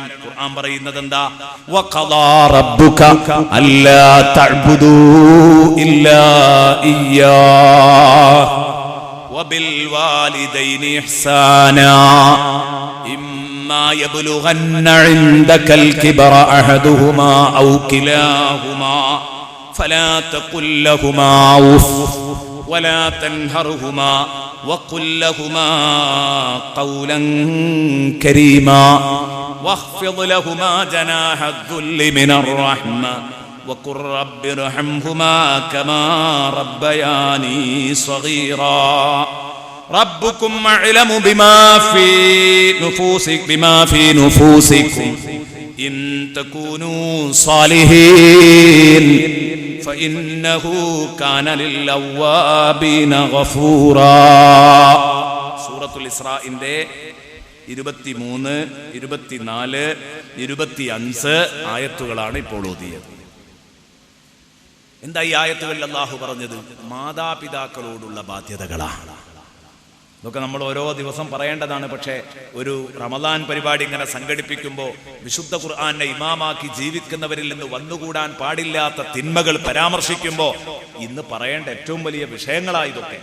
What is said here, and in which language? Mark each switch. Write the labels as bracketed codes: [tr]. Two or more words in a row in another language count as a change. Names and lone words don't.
[ml] ഖുർആൻ പറയുന്നത് എന്താ? [ar] وقضى ربك ألا تعبدوا إلا إياه وبالوالدين إحسانا إما يبلغن عندك الكبر أحدهما أو كلاهما فلا تقل لهما أف ولا تنهرهما وقل لهما قولا كريما واخفض لهما جناح الذل من الرحمة وقل رب ارحمهما كما ربياني صغيرا ربكم أعلم بما في نفوسكم إن تكونوا صالحين فإنه كان للأوابين غفورا. [ml] സൂറത്തുൽ ഇസ്രാഇന്റെ 23, 24, 25 ആയത്തുകളാണ് ഇപ്പോൾ ഓതിയത്. എന്താ ഈ ആയത്തുകളിൽ അല്ലാഹു പറഞ്ഞത്? മാതാപിതാക്കളോടുള്ള ബാധ്യതകളാണ്. ഇതൊക്കെ നമ്മൾ ഓരോ ദിവസം പറയേണ്ടതാണ്. പക്ഷേ ഒരു റമദാൻ പരിപാടി ഇങ്ങനെ സംഘടിപ്പിക്കുമ്പോൾ വിശുദ്ധ ഖുർആനെ ഇമാമാക്കി ജീവിക്കുന്നവരിൽ നിന്ന് വന്നുകൂടാൻ പാടില്ലാത്ത തിന്മകൾ പരാമർശിക്കുമ്പോൾ ഇന്ന് പറയേണ്ട ഏറ്റവും വലിയ വിഷയങ്ങളായതൊക്കെ.